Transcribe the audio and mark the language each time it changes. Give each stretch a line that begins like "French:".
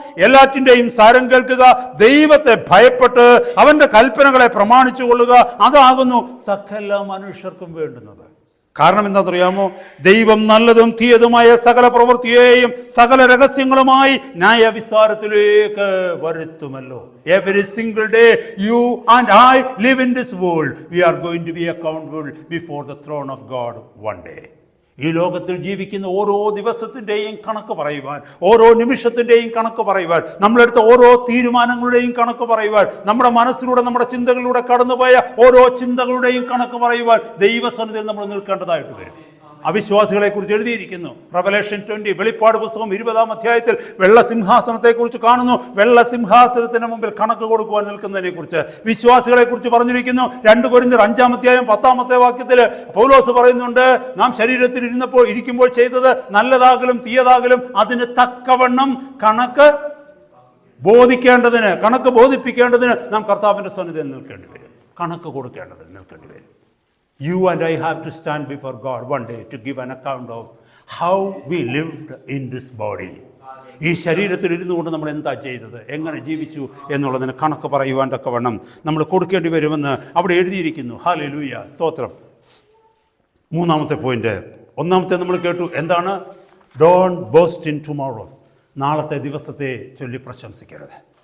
Malayalam: എല്ലാറ്റിൻ്റെയും സാരം കേൾക്കുക, ദൈവത്തെ ഭയപ്പെട്ട് അവൻ്റെ കൽപ്പനകളെ പ്രമാണിച്ചു കൊള്ളുക, അതാകുന്നു സകല മനുഷ്യർക്കും വേണ്ടുന്നത്. കാരണം എന്താണെന്നറിയാമോ? ദൈവം നല്ലതും തീയതുമായ സകല പ്രവൃത്തിയെയും സകല രഹസ്യങ്ങളുമായി ന്യായവിസ്താരത്തിലേക്ക് വരുത്തുമല്ലോ.
English: Every single day you and I live in this world. We are going to be accountable before the throne of God one day.
Malayalam: ഈ ലോകത്തിൽ ജീവിക്കുന്ന ഓരോ ദിവസത്തിൻ്റെയും കണക്ക് പറയുവാൻ, ഓരോ നിമിഷത്തിൻ്റെയും കണക്ക് പറയുവാൻ, നമ്മളെടുത്ത ഓരോ തീരുമാനങ്ങളുടെയും കണക്ക് പറയുവാൻ, നമ്മുടെ മനസ്സിലൂടെ നമ്മുടെ ചിന്തകളിലൂടെ കടന്നുപോയ ഓരോ ചിന്തകളുടെയും കണക്ക് പറയുവാൻ ദൈവസന്നിധിയിൽ നമ്മൾ നിൽക്കേണ്ടതായിട്ട് വരും. അവിശ്വാസികളെ കുറിച്ച് എഴുതിയിരിക്കുന്നു. റെവലേഷൻ 20, വെളിപ്പാട് പുസ്തകം 20-ാം അധ്യായത്തിൽ വെള്ളസിംഹാസനത്തെക്കുറിച്ച് കാണുന്നു. വെള്ളസിംഹാസനത്തിന് മുമ്പിൽ കണക്ക് കൊടുക്കുവാൻ നിൽക്കുന്നതിനെ കുറിച്ച് വിശ്വാസികളെ കുറിച്ച് പറഞ്ഞിരിക്കുന്നു. 2 കൊരിന്ത്യർ 5-ാം അധ്യായം 10-ാമത്തെ വാക്യത്തിൽ പൗലോസ് പറയുന്നുണ്ട്, നാം ശരീരത്തിൽ ഇരിക്കുമ്പോൾ ചെയ്തത് നല്ലതാകലും തീയതാകലും അതിന് തക്കവണ്ണം കണക്ക് ബോധിപ്പിക്കേണ്ടതിന് നാം കർത്താവിൻ്റെ സന്നിധിയിൽ നിൽക്കേണ്ടി വരും. കണക്ക് കൊടുക്കേണ്ടതിന് നിൽക്കേണ്ടി വരും.
English: You and I have to stand before God one day to give an account of how we lived in this body.
Malayalam: ഈ ശരീരത്തിൽ ഇരുന്നു കൊണ്ട് നമ്മൾ എന്താ ചെയ്തത്, എങ്ങനെ ജീവിച്ചു എന്നുള്ളതിന് കണക്ക് പറയുവാൻ തക്കവണ്ണം നമ്മൾ കൊടുക്കേണ്ടി വരുമെന്ന് അവിടെ എഴുതിയിരിക്കുന്നു. ഹല്ലേലൂയ, സ്തോത്രം. മൂന്നാമത്തെ പോയിന്റ്, ഒന്നാമത്തെ നമ്മൾ കേട്ടു എന്താണ്?
English: Don't boast in tomorrows.
Malayalam: നാളത്തെ ദിവസത്തെ ചൊല്ലി പ്രശംസിക്കരുത്.